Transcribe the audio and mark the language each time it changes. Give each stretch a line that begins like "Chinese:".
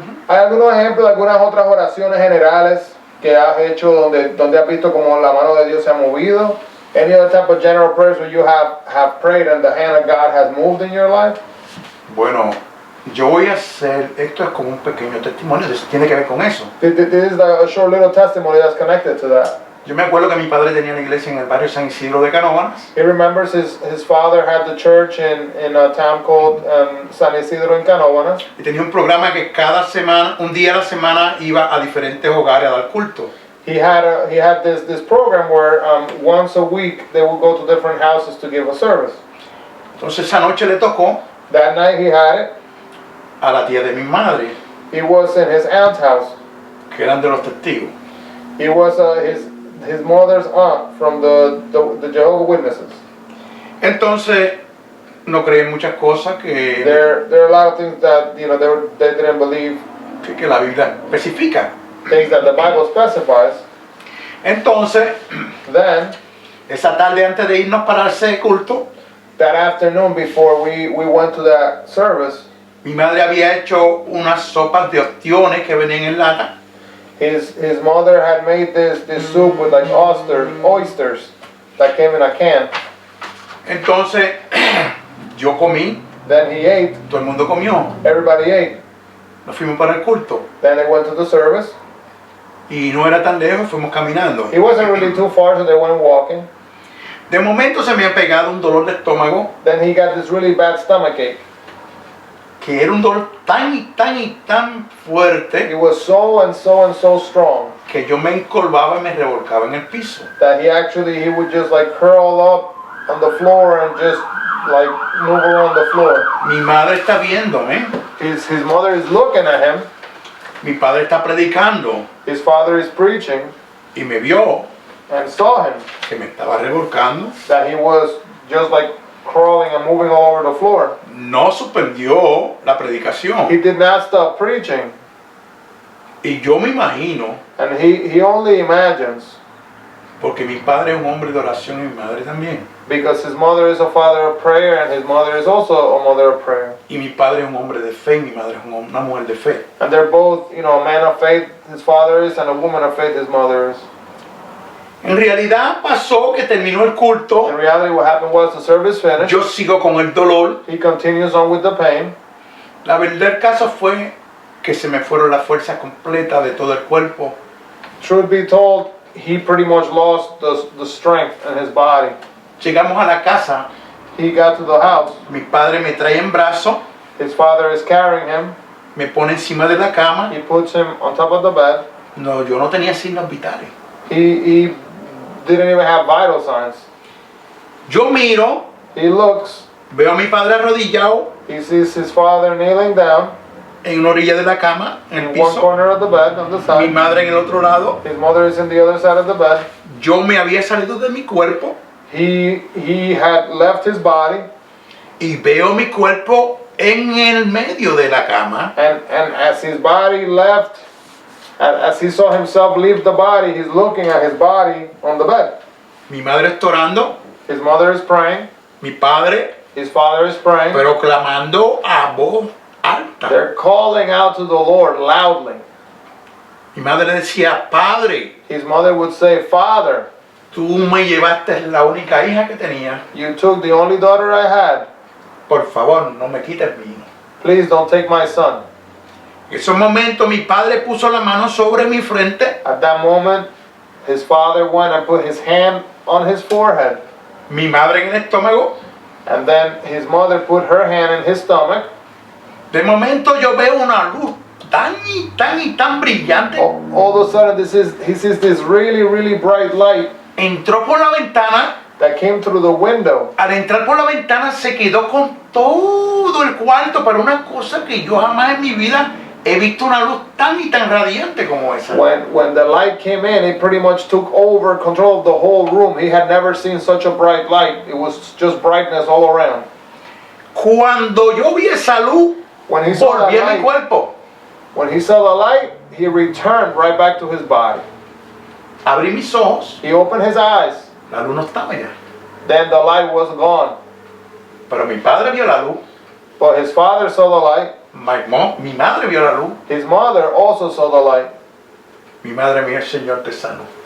Spanish: ¿Hay algunos ejemplos de algunas otras oraciones generales que has hecho donde has visto como la mano de Dios se ha movido?
English: Any other type of general prayers where you have prayed and the hand of God has moved in your life?
Spanish: Bueno, Yo voy a hacer, esto es como un pequeño testimonio, tiene que ver con eso.
English: This is a short little testimony that's connected to that.
Spanish: Yo me acuerdo que mi padre tenía una iglesia en el barrio San Isidro de Canóvanas.
English: He remembers his father had the church in a town called San Isidro in Canóvanas.
Spanish: Y tenía un programa que cada semana, un día a la semana, iba a diferentes hogares a dar culto.
English: He had this program where once a week they would go to different houses to give a service.
Spanish: Entonces esa noche le tocó
English: That night he had it.
Spanish: a la tía de mi madre,
English: He was in his aunt's house.
Spanish: que eran de los testigos.
English: He was his mother's aunt from the Jehovah's Witnesses.
Spanish: Entonces no creí en muchas cosas que
English: There are a lot of things that they didn't believe,
Spanish: que la Biblia especifica.
English: things that the Bible specifies.
Spanish: Entonces,
English: Then
Spanish: esa tarde antes de irnos para ese culto,
English: that afternoon before we went to that service,
Spanish: mi madre había hecho unas sopas de ostiones que venían en lata.
English: his mother had made this soup with like oysters that came in a can.
Spanish: Entonces, yo comí,
English: Then he ate.
Spanish: todo el mundo comió.
English: Everybody ate.
Spanish: Nos fuimos para el culto.
English: Then they went to the service.
Spanish: Y no era tan lejos, fuimos caminando.
English: It wasn't really too far, so they went walking.
Spanish: De momento se me ha pegado un dolor de estómago,
English: Then he got this really bad stomachache.
Spanish: que era un dolor tan fuerte,
English: It was so strong
Spanish: que yo me encorvaba y me revolcaba en el piso.
English: that he would just like curl up on the floor and just like move around the floor.
Spanish: Mi madre está viéndome,
English: His mother is looking at him.
Spanish: mi padre está predicando
English: His father is preaching
Spanish: y me vio
English: and saw him
Spanish: que me estaba revolcando.
English: that he was just like crawling and moving all over the floor.
Spanish: No suspendió la predicación.
English: He did not stop preaching,
Spanish: Y yo me imagino,
English: and he only imagines,
Spanish: porque mi padre es un hombre de oración y mi madre también.
English: because his mother is a father of prayer and his mother is also a mother of prayer.
Spanish: Y mi padre es un hombre de fe y mi madre es una mujer de fe.
English: And they're both, a man of faith, his father is, and a woman of faith, his mother is.
Spanish: En realidad pasó que terminó el
English: In
Spanish: culto,
English: reality, what happened was the service finished.
Spanish: yo sigo con el dolor.
English: He continues on with the pain.
Spanish: La verdad del caso fue que se me fueron las fuerzas completas de todo el cuerpo.
English: Truth be told, he pretty much lost the strength in his body.
Spanish: Llegamos a la casa,
English: He got to the house.
Spanish: mi padre me trae en brazo,
English: His father is carrying him.
Spanish: me pone encima de la cama.
English: He puts him on top of the bed.
Spanish: No, yo no tenía signos vitales.
English: He didn't even have vital signs.
Spanish: Yo miro,
English: He looks.
Spanish: veo a mi padre arrodillado
English: He sees his father kneeling down
Spanish: en una orilla de la cama, en el
English: in one
Spanish: piso,
English: corner of the bed on the
Spanish: mi
English: side.
Spanish: madre en el otro lado.
English: His mother is in the other side of the bed.
Spanish: Yo me había salido de mi cuerpo
English: He had left his body,
Spanish: y veo mi cuerpo en el medio de la cama.
English: and as his body left, as he saw himself leave the body, he's looking at his body on the bed.
Spanish: Mi madre está orando,
English: His mother is praying,
Spanish: mi padre,
English: his father is praying.
Spanish: pero clamando a voz alta.
English: They're calling out to the Lord loudly.
Spanish: Mi madre decía, Padre,
English: His mother would say, Father,
Spanish: tú me llevaste la única hija que tenía.
English: you took the only daughter I had.
Spanish: Por favor, no me quites mi hijo.
English: Please don't take my son.
Spanish: En esos momentos mi padre puso la mano sobre mi frente,
English: At that moment, his father went and put his hand on his forehead.
Spanish: mi madre en el estómago.
English: And then his mother put her hand in his stomach.
Spanish: De momento yo veo una luz tan brillante.
English: All of a sudden, he sees this really bright light
Spanish: Entró por la ventana.
English: that came through the window.
Spanish: Al entrar por la ventana se quedó con todo el cuarto, pero una cosa que yo jamás en mi vida he visto una luz tan radiante como esa.
English: When the light came in, it pretty much took over control of the whole room. He had never seen such a bright light. It was just brightness all around.
Spanish: Cuando yo vi esa luz,
English: When he saw
Spanish: volví a mi
English: that light,
Spanish: cuerpo.
English: when he saw the light, he returned right back to his body.
Spanish: Abrí mis ojos,
English: He opened his eyes.
Spanish: la luz no estaba ya.
English: Then the light was gone.
Spanish: Pero mi padre vio la luz,
English: But his father saw the light.
Spanish: mi madre vio la luz.
English: His mother also saw the light.
Spanish: Mi madre mía, el Señor te sanó.